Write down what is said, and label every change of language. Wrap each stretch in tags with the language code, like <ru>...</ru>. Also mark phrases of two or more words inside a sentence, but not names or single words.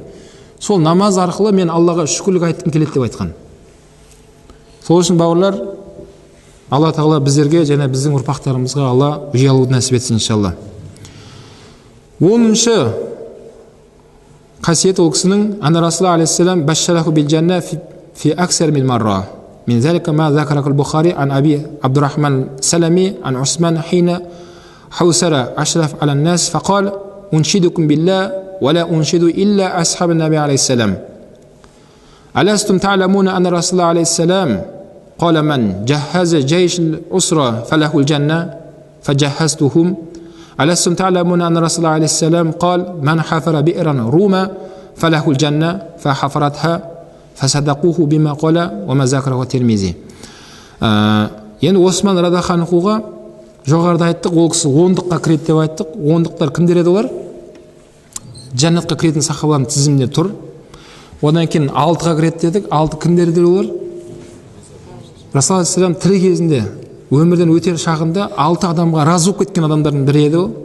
<kk>Сол намаз арқылы мен Аллаға шүкірлік айтқым келеді деп айтқан. Сол үшін бауырлар, Алла тағала біздерге және біздің ұрпақтарымызға Алла ұялуды нәсіп етсін иншалла. 10-шы қасиет ол кісінің</kk> <ar>أن رسول الله عليه السلام بشره بالجنة في أكثر من مرة. من ذلك ما ذكره البخاري عن أبي عبد الرحمن السلمي عن عثمان حين حوسر أشرف على الناس فقال أنشدكم بالله ولا أنشد إلا أصحاب النبي عليه السلام ألستم تعلمون أن رسول الله عليه السلام قال من جهز جيش الأسرة فله الجنة فجهزتهم ألستم تعلمون أن رسول الله عليه السلام قال من حفر بئرا روما فله الجنة فحفرتها فصدقوه بما قال وما ذكره الترمذي.</ar> <kk>Енді Осман радаханхуға жоғарыда айттық, ол кісі 10-дыққа кіреді деп айттық. 10-дықтар кімдер еді олар? Жәннатқа кіретін сахабалардың тізімінде тұр. Одан кейін 6-ға кіреді дедік. 6 кімдер еді олар? Расул алейхиссалам тірі кезінде өмірден өтер шағында 6 адамға разы болып кеткен адамдардың бірі еді ол.</kk>